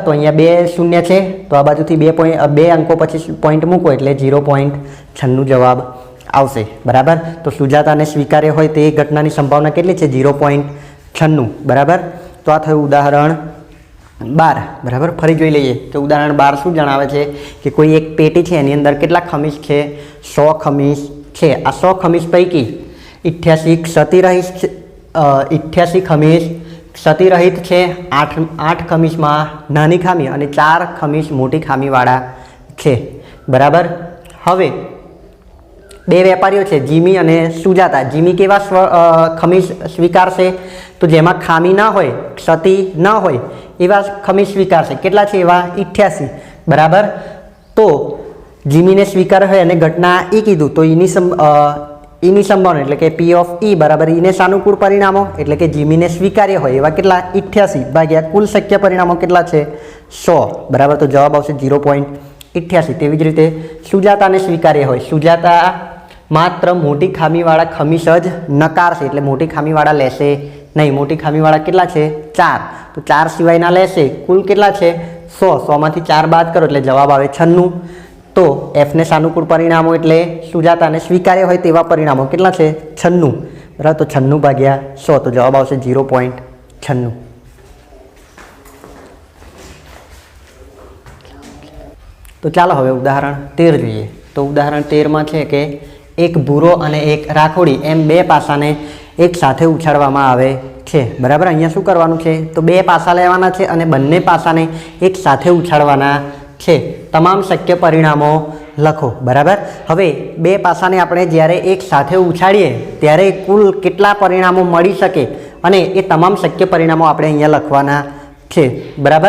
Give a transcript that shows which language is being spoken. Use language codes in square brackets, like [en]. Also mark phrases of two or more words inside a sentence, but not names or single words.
[gu] તો અહીંયા 2 શૂન્ય હૈ તો આ બાજુથી 2 અંકો પછી પૉઇન્ટ મૂકો એટલે 0.96 જવાબ આવશે બરાબર। તો સુજાતા ને સ્વીકાર્ય હોય તે ઘટનાની સંભાવના કેટલી છે 0.96 બરાબર। તો આ થયું ઉદાહરણ 12 બરાબર। ફરી જોઈ લઈએ તો ઉદાહરણ 12 શું જણાવે છે કિ કોઈ એક પેટી છે એની અંદર કેટલા ખમીસ છે 100 ખમીસ છે। આ 100 ખમીસ પૈકી 88 ખમીસ ક્ષતિરહિત છે। 8 ખમીસ મેં નાની ખામી અને 4 ખમીસ મોટી ખામીવાળા છે બરાબર। હવે બે વેપારીઓ છે જીમી અને સુજાતા। જીમી કેવા ખમીસ સ્વીકારશે તો જેમાં ખામી ના હોય ક્ષતિ ન હોય એવા ખમીસ સ્વીકારશે। કેટલા છે એવા 88 બરાબર। તો જીમી ને સ્વીકાર હોય અને ઘટના ઈ કીધું તો ઈની સંભાવના એટલે કે [en] P of E [gu] બરાબર ઈને સાનુકૂળ પરિણામો એટલે કે જીમી ને સ્વીકાર્ય હોય એવા કેટલા 88 ભાગ્યા કુલ શક્ય પરિણામો કેટલા છે 100 બરાબર। તો જવાબ આવશે 0.88. તેવી જ રીતે સુજાતા ને સ્વીકાર્ય હોય સુજાતા માત્ર મોટી ખામીવાળા ખમીસ જ નકારશે એટલે મોટી ખામીવાળા લેશે નહીં। મોટી ખામીવાળા કેટલા છે 4 તો 4 સિવાયના લેશે કુલ કેટલા છે 100 100 માંથી 4 બાદ કરો એટલે જવાબ આવે 96। તો એફ ને સાનુકૂળ પરિણામો એટલે સુજાતા ને સ્વીકાર્ય હોય તેવા પરિણામો કેટલા છે 96 બરાબર। તો 96 ભાગ્યા 100 તો જવાબ આવશે 0.96। તો ચલો હવે ઉદાહરણ 13 જોઈએ। તો ઉદાહરણ 13 મેં છે કે એક ભૂરો અને એક રાખોડી એમ બે પાસાને એક સાથે ઉછાળવામાં આવે છે બરાબર। અહીંયા શું કરવાનું છે તો બે પાસા લેવાના છે અને બંને પાસાને એક સાથે ઉછાળવાના છે। તમામ શક્ય પરિણામો લખો બરાબર. હવે બે પાસાને આપણે જ્યારે એક સાથે ઉછાળીએ ત્યારે કુલ કેટલા પરિણામો મળી શકે અને એ તમામ શક્ય પરિણામો આપણે અહીંયા લખવાના છે બરાબર।